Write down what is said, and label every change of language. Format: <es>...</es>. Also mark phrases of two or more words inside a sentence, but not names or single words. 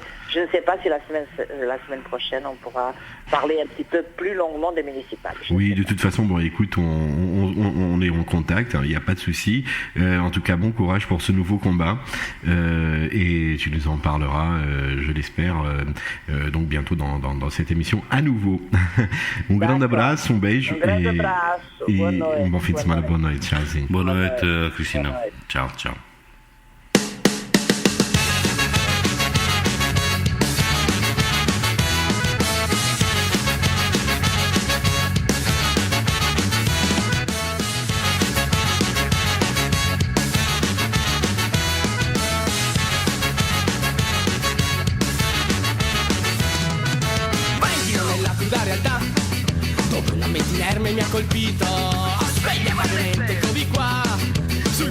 <fr>Je ne sais pas si la semaine prochaine on pourra parler un petit peu plus longuement des municipales. Oui, de toute façon, bon écoute, on est en contact, il n'y a pas de souci. En tout cas, bon courage pour ce nouveau combat et tu nous en parleras, je l'espère, donc bientôt dans cette émission à nouveau.</fr> <pt>Un grande abraço, beijo</pt> <fr>et un bon</fr> <pt>fin de semana, boa noite, tchauzinho. Boa noite,</pt> <it>Cristina. Ciao, ciao. Mi ha colpito, sveglia madre, eccomi qua, sul</it>